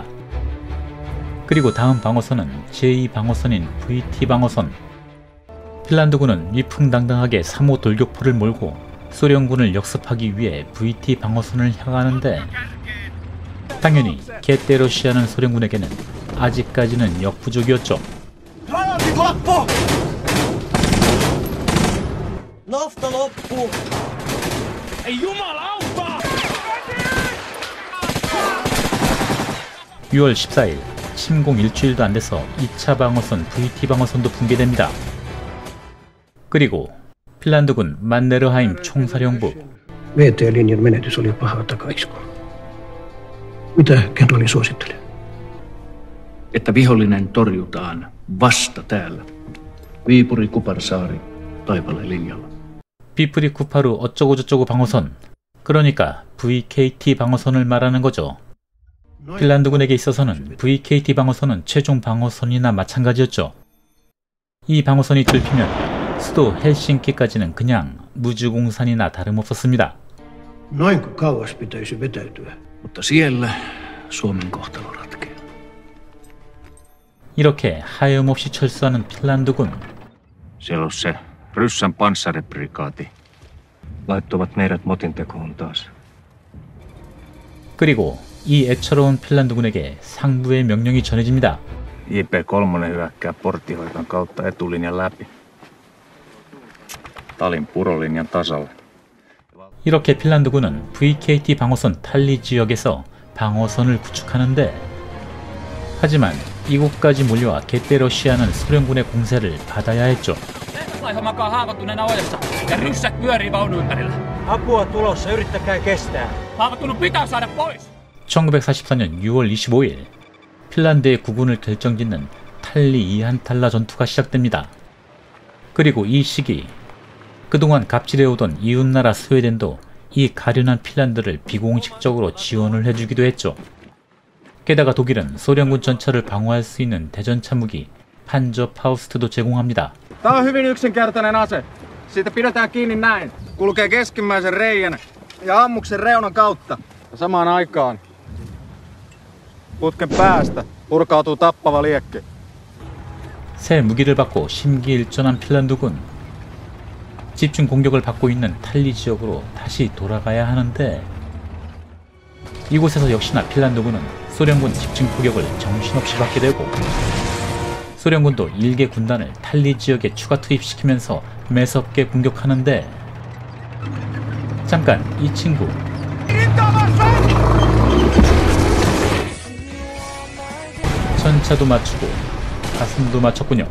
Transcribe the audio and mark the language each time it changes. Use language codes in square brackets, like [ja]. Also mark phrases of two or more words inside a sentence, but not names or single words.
[ko] 그리고 다음 방어선은 제2방어선인 VT 방어선. 핀란드군은 위풍당당하게 3호 돌격포를 몰고 소련군을 역습하기 위해 VT 방어선을 향하는데 당연히 게떼러시아는 소련군에게는 아직까지는 역부족이었죠. [fi] Nafta loppu! Ei jumalauta! [ko] 6월 14일 침공 일주일도 안 돼서 2차 방어선 VT 방어선도 붕괴됩니다. 그리고 핀란드군 만네르하임 총사령부. [fi] VT-linjan menetys oli paha takaiskua. Mitä kenraali suosittelee? Että vihollinen torjutaan vasta täällä. Viipuri, Kuparsaari, Taipale linjalla. [ko] 비프리 쿠파루 어쩌고저쩌고 방어선, 그러니까 VKT 방어선을 말하는 거죠. 핀란드군에게 있어서는 VKT 방어선은 최종 방어선이나 마찬가지였죠. 이 방어선이 뚫히면 수도 헬싱키까지는 그냥 무주공산이나 다름없었습니다. [fi] Noinko kauas pitäisi vetäytyä? Mutta siellä Suomen kohtalo ratkeaa. [ko] 이렇게 하염없이 철수하는 핀란드군. [fi] Siellä on se Ryssän panssariprikaati. Laittoivat meidät motintekoon taas. [ko] 그리고 이 애처로운 핀란드군에게 상부의 명령이 전해집니다. [fi] JP3 hyökkää porttihoikan kautta etulinjan läpi. Talin purolinjan tasalle. [ko] 이렇게 핀란드군은 VKT 방어선 탈리 지역에서 방어선을 구축하는데 하지만 이곳까지 몰려와 게떼러시아는 소련군의 공세를 받아야 했죠. [fi] Laiho makaa haavoittuneena ojassa ja ryssät pyörii vaunu ympärillä. Apua tulossa, yrittäkää kestää. Haavoittunut pitää saada pois. [ko] 1944년 6월 25일 핀란드의 국군을 결정짓는 탈리 이한탈라 전투가 시작됩니다. 그리고 이 시기 그동안 갑질해오던 이웃나라 스웨덴도 이 가련한 핀란드를 비공식적으로 지원을 해주기도 했죠. 게다가 독일은 소련군 전차를 방어할 수 있는 대전차 무기 판저 파우스트도 제공합니다. [fi] Tää on hyvin yksinkertainen ase. Siitä pidetään kiinni näin. Kulkee keskimmäisen reijän ja ammuksen reunan kautta. Ja samaan aikaan putken päästä purkautuu tappava liekki. [ko] 새 무기를 받고 심기일전한 핀란드군. 집중 공격을 받고 있는 탈리 지역으로 다시 돌아가야 하는데, 이곳에서 역시나 핀란드군은 소련군 집중 포격을 정신없이 받게 되고, 소련군도 일개 군단을 탈리 지역에 추가 투입시키면서 매섭게 공격하는데, 잠깐 이 친구 전차도 맞추고 가슴도 맞췄군요.